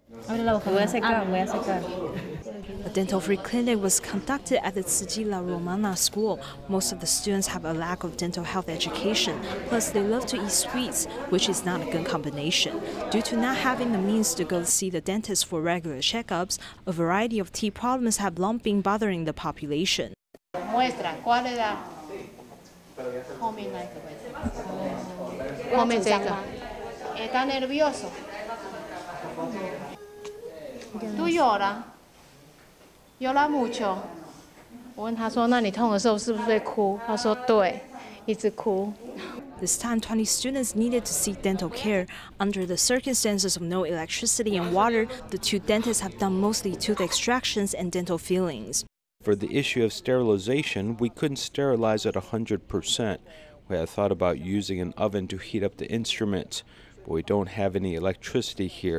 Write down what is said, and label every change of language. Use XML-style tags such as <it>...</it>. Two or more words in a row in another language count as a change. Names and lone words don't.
<en>A dental-free clinic was conducted at the Tsiji La Romana school. Most of the students have a lack of dental health education, plus they love to eat sweets, which is not a good combination. Due to not having the means to go see the dentist for regular checkups, a variety of teeth problems have long been bothering the population.</en> <es>Muestra, ¿cuál es la? ¿Está nervioso? ¿Tú lloras? ¿Llora mucho?</es> <zh>我问他说：“那你痛的时候是不是会哭？” 他说：“对，一直哭。”</zh> <en>This time, 20 students needed to seek dental care. Under the circumstances of no electricity and water, the 2 dentists have done mostly tooth extractions and dental fillings. For the issue of sterilization, we couldn't sterilize at 100%. We had thought about using an oven to heat up the instruments, but we don't have any electricity here.</en>